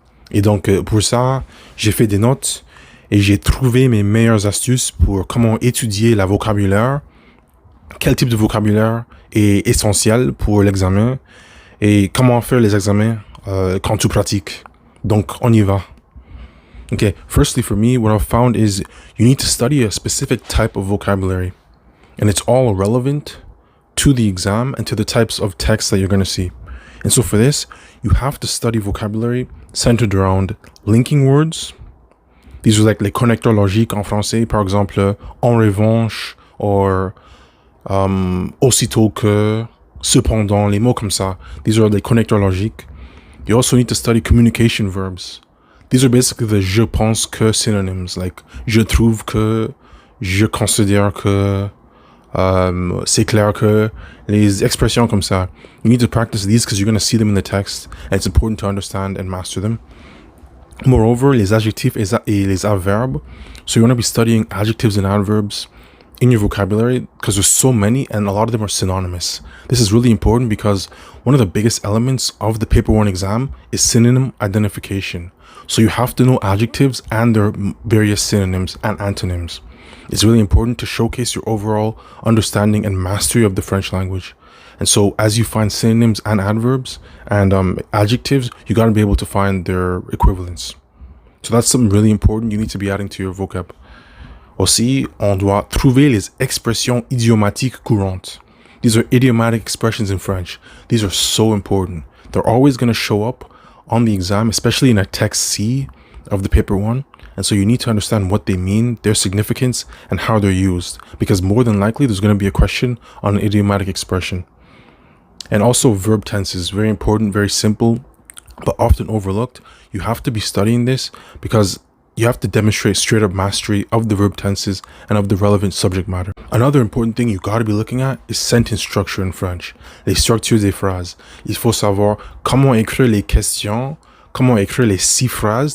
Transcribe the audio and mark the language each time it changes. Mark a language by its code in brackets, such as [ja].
[fr] Et donc, pour ça, j'ai fait des notes et j'ai trouvé mes meilleures astuces pour comment étudier la vocabulaire, quel type de vocabulaire est essentiel pour l'examen et comment faire les examens quand tu pratiques. Donc, on y va. [en] Okay, firstly for me, what I've found is you need to study a specific type of vocabulary. And it's all relevant to the exam and to the types of text that you're going to see. And so for this, you have to study vocabulary centered around linking words. These are like [fr] les connecteurs logiques en français, par exemple, en revanche, or aussitôt que, cependant, les mots comme ça. [en] These are the connecteurs logiques. You also need to study communication verbs. These are basically the [fr] je pense que [en] synonyms, like [fr] je trouve que, je considère que, c'est clair que, les expressions comme ça. [en] You need to practice these because you're going to see them in the text, and it's important to understand and master them. Moreover, [fr] les adjectifs et les adverbes. [en] So you're going to be studying adjectives and adverbs in your vocabulary because there's so many and a lot of them are synonymous. This is really important because one of the biggest elements of the paper 1 exam is synonym identification. So you have to know adjectives and their various synonyms and antonyms. It's really important to showcase your overall understanding and mastery of the French language. And so as you find synonyms and adverbs and adjectives, you got to be able to find their equivalents. So that's something really important you need to be adding to your vocab. [fr] Aussi, on doit trouver les expressions idiomatiques courantes. [en] These are idiomatic expressions in French. These are so important. They're always going to show up on the exam, especially in a text C of the paper 1. And so you need to understand what they mean, their significance, and how they're used. Because more than likely, there's going to be a question on an idiomatic expression. And also verb tenses, very important, very simple, but often overlooked. You have to be studying this because you have to demonstrate straight up mastery of the verb tenses and of the relevant subject matter. Another important thing you got to be looking at is sentence structure in French. [fr] Les structures des phrases. Il faut savoir comment écrire les questions, comment écrire les 6 phrases.